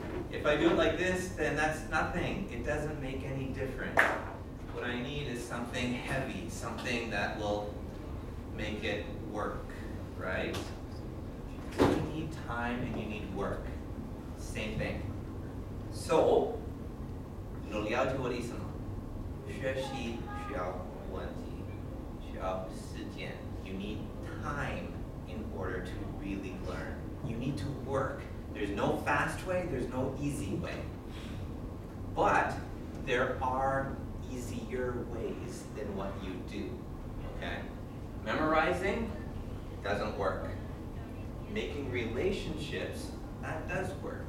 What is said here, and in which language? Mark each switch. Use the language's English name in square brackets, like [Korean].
[English] If I do it like this, then that's nothing. It doesn't make any difference. What I need is something heavy, something that will make it work, right? You need time and you need work. Same thing. So, [Chinese] 有了解我的意思吗？学习需要问题，需要时间。 [English] You need time in order to really learn. You need to work. There's no fast way, there's no easy way. But there are easier ways than what you do. Okay? Memorizing doesn't work. Making relationships, that does work.